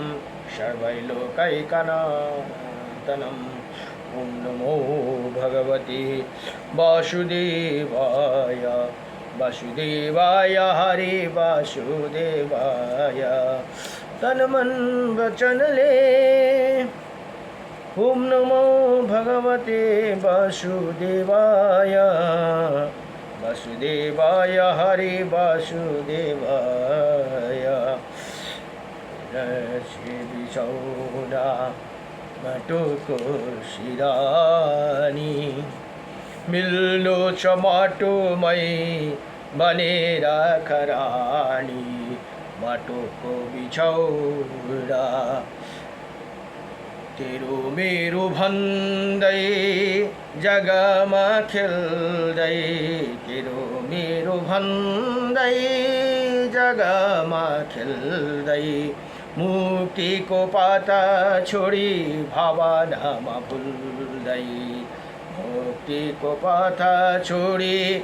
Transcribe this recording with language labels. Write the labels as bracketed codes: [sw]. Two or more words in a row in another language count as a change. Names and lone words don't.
[sa] सर्वैलोकैकनाथनम् ॐ नमो भगवते वासुदेवाय वासुदेवाय हरे वासुदेवाय [ne] तन मन वचनले [sa] ॐ नमो भगवते वासुदेवाय वासुदेवाय हरे वासुदेवाय [ne] बिछौना माटोको सिरानी मिल्नु छ माटोमै बनेर खरानी माटोको बिछौना तेरो मेरो भन्दै जगमा खेल्दै तेरो मेरो भन्दै जगमा खेल्दै मुक्तिको पाता छोडी भावनामा भुल्दै मुक्तिको पाता छोडी